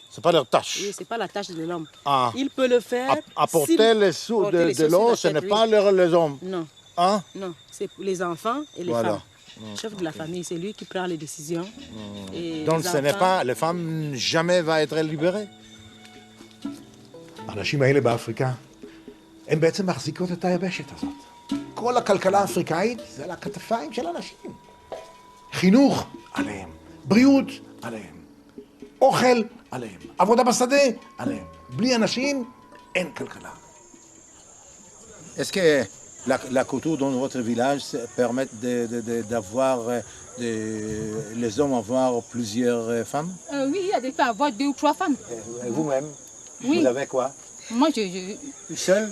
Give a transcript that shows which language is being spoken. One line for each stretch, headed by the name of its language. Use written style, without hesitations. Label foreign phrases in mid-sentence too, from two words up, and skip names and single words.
French: C'est pas leur tâche. Oui, c'est pas la tâche de l'homme. Ah. Il peut le faire. Apporter s'il- les sous porter les de sous sur l'eau, la ce tête, n'est oui. pas les hommes. Non. Hein? Non, c'est pour les enfants et les Voilà. femmes. Le chef de la famille, c'est lui qui prend les décisions. Et Donc les ce n'est enfants- pas, les femmes jamais va être libérées.
Hebrew: האנשים האלה באפריקה, הם בעצם מחזיקות את היבשת הזאת. כל הכלכלה האפריקאית זה על הכתפיים של אנשים. חינוך עליהם, בריאות עליהם, אוכל עליהם, עבודה בשדה עליהם. בלי אנשים אין כלכלה.
French: Est-ce que la culture dans votre village permet d'avoir, les hommes avoir plusieurs femmes? Oui, il y a des fois avoir 2 ou 3 femmes. Et vous-même, Oui. vous avez quoi? Moi, Une seule?